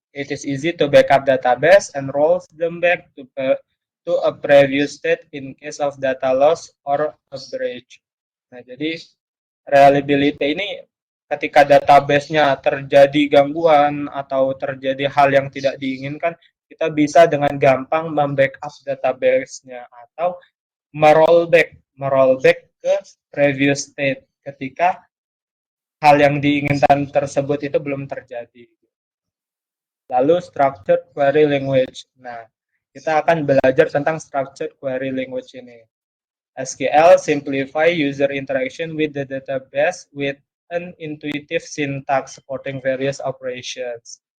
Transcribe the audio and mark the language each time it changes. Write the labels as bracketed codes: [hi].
[en] It is easy to backup database and rolls them back to a previous state in case of data loss or a breach. [id] Nah, jadi reliability ini ketika database-nya terjadi gangguan atau terjadi hal yang tidak diinginkan, kita bisa dengan gampang membackup database-nya atau merollback ke [en] previous state [id] ketika hal yang diinginkan tersebut itu belum terjadi. Lalu structured query language. Nah, kita akan belajar tentang structured query language ini. [en] SQL simplify user interaction with the database with an intuitive syntax supporting various operations.